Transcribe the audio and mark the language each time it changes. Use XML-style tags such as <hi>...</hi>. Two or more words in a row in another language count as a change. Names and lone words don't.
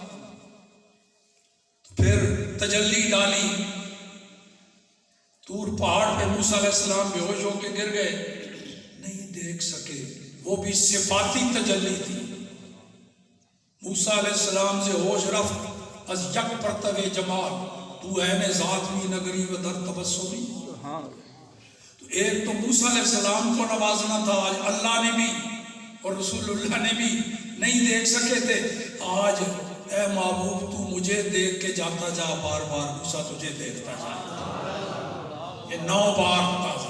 <ur>پھر تجلی ڈالی طور پہاڑ پہ، موسیٰ</ur> <ar>علیہ السلام</ar> <ur>بے ہوش ہو کے گر گئے، نہیں دیکھ سکے، وہ بھی صفاتی تجلی تھی۔</ur> <fa>موسیٰ</fa> <ar>علیہ السلام</ar> <fa>سے ہوش رفت از یک پرتو جمال، تو عین ذات می نگری و در تبسمی۔</fa> <ur>تو ایک تو موسیٰ</ur> <ar>علیہ السلام</ar> <ur>کو نوازنا تھا، اللہ نے بھی اور رسول اللہ نے بھی نہیں دیکھ سکے تھے. آج اے محبوب تو مجھے دیکھ کے جاتا جا، بار بار موسیٰ تجھے دیکھتا جا. یہ 9 بار ہوتا تھا.</ur>